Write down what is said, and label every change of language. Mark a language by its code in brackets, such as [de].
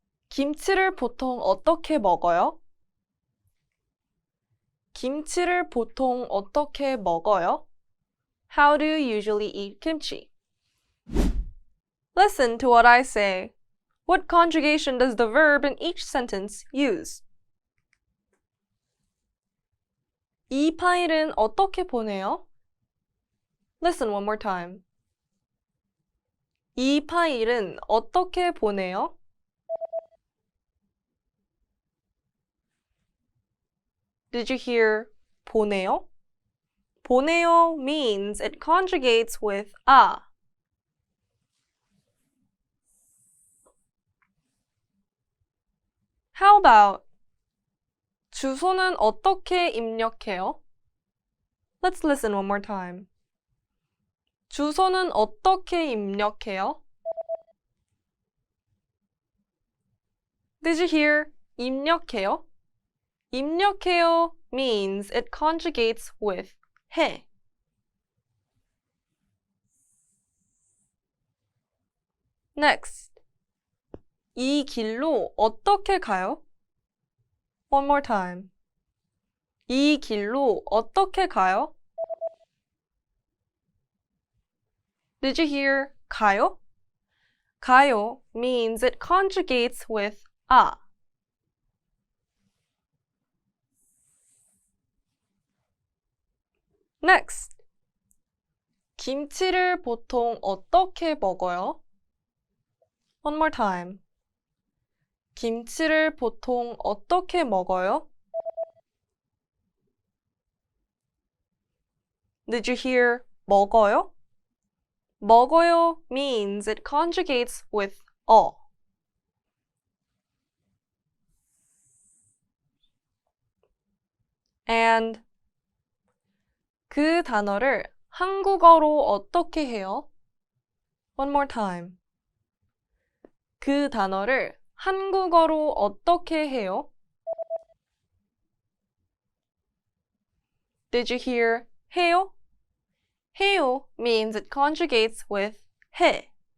[ko] 김치를 보통 어떻게 먹어요? 김치를 보통 어떻게 먹어요? [en] How do you usually eat kimchi? Listen to what I say. What conjugation does the verb in each sentence use? [ko] 이 파일은 어떻게 보내요? [en] Listen one more time. [ko] 이 파일은 어떻게 보내요? [en] Did you hear 보내요? 보내요 means it conjugates with a. How about [ko] 주소는 어떻게 입력해요? [en] Let's listen one more time. [ko] 주소는 어떻게 입력해요? [en] Did you hear 입력해요? 입력해요 means it conjugates with 해. Next. [ko] 이 길로 어떻게 가요? [en] One more time. [ko] 이 길로 어떻게 가요? [en] Did you hear 가요? 가요 means it conjugates with a. Next. [ko] 김치를 보통 어떻게 먹어요? [en] One more time. [ko] 김치를 보통 어떻게 먹어요? [en] Did you hear 먹어요? 먹어요 means it conjugates with 어. And [ko] 그 단어를 한국어로 어떻게 해요? [en] One more time. [ko] 그 단어를 한국어로 어떻게 해요? [en] Did you hear 해요? 해요 means it conjugates with 해.